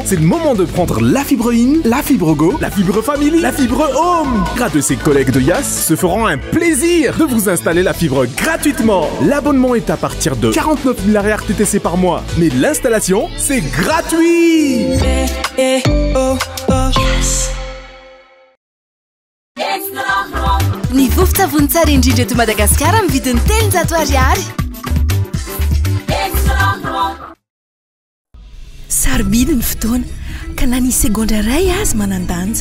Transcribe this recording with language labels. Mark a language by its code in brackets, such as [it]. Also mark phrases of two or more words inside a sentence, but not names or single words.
[fr] C'est le moment de prendre la fibre in, la fibre go, la fibre family, la fibre home! Grâce de ses collègues de Yas se feront un plaisir de vous installer la fibre gratuitement! L'abonnement est à partir de 49 000 RTTC par mois. Mais l'installation, c'est gratuit! [mg] Ny vovon-tsavony tsara indrindra eto Madagasikara amin'ny vidiny 800 ariary. Sarobidy ny fotoana ka na ny segondra ray azy manandanja.